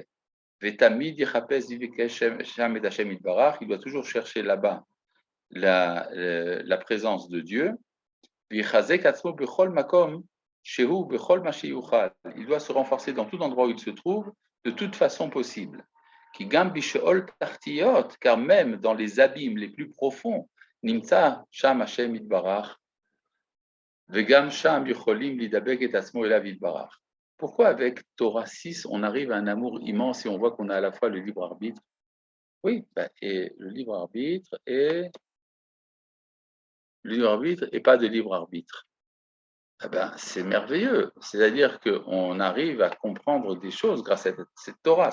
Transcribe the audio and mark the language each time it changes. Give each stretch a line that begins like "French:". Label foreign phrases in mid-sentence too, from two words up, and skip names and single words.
French: Il doit toujours chercher là-bas la présence de Dieu. Il doit se renforcer dans tout endroit où il se trouve, de toute façon possible. Car même dans les abîmes les plus profonds,
Hebrew: נמצא שם השם יתברך וגם שם יכולים לדבק את עצמו אליו יתברך.
French: Pourquoi avec Torah 6, on arrive à un amour immense et on voit qu'on a à la fois le libre arbitre? Oui, et le libre arbitre et pas de libre arbitre. C'est merveilleux. C'est-à-dire qu'on arrive à comprendre des choses grâce à cette Torah.